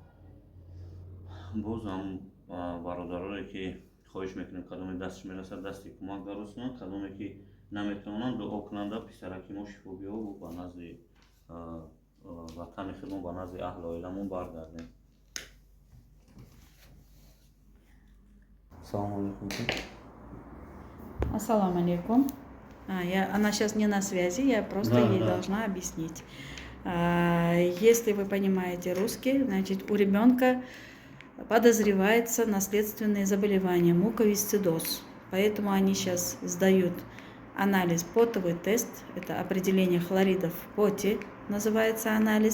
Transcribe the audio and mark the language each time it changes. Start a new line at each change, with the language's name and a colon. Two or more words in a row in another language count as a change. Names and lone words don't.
Tajik: Боз ҳам бародароне ки хоҳиш мекунем кадоме дасташ мерасад дасти кӯмак дароз кунанд, кадоме ки наметавонанд дуо кунанда писараки мо шифо биёбу ба назди ватани худмон, ба назди аҳли оиламон баргардем. Салому алейкум. Ассаламу алейкум.
Russian: Она сейчас не на связи, я просто ей должна объяснить. Если вы понимаете русский, значит у ребенка подозревается наследственные заболевания, муковисцидоз. Поэтому они сейчас сдают анализ, потовый тест, это определение хлоридов в поте, называется анализ.